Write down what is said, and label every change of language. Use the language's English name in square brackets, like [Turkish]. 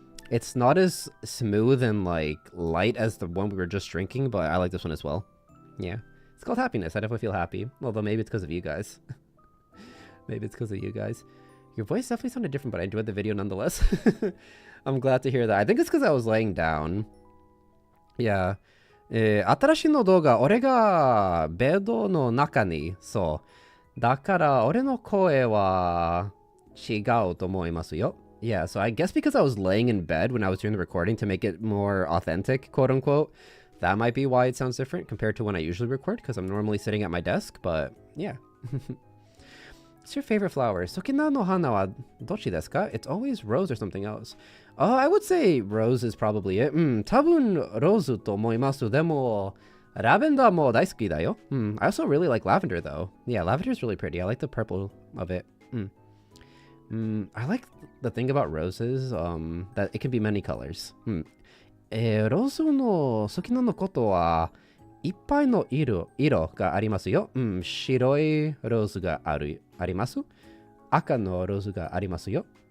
[English] It's not as smooth and like light as the one we were just drinking, but I like this one as well. Yeah. It's called Happiness. I definitely feel happy. Although maybe it's because of you guys. Maybe it's because of you guys. Your voice definitely sounded different, but I enjoyed the video nonetheless. I'm glad to hear that. I think it's because I was laying down. Yeah. [Japanese] 新しいの動画、俺がベッドの中に、そう。だから俺の声は違うと思いますよ。 [English] Yeah, so I guess because I was laying in bed when I was doing the recording to make it more authentic, quote unquote, that might be why it sounds different compared to when I usually record, because I'm normally sitting at my desk, but yeah. What's your favorite flower? [Japanese] Sukina no hana wa dochi desu ka? [English] It's always rose or something else. Oh, I would say rose is probably it. [Japanese] 多分 rose と思います。でも lavender も大好きだよ。 [English] I also really like lavender though. Yeah, lavender is really pretty. I like the purple of it. I like the thing about roses, that it can be many colors. [Japanese] ローズの好きなのことはいっぱいの色がありますよ。白いローズがあります。赤のローズがありますよ。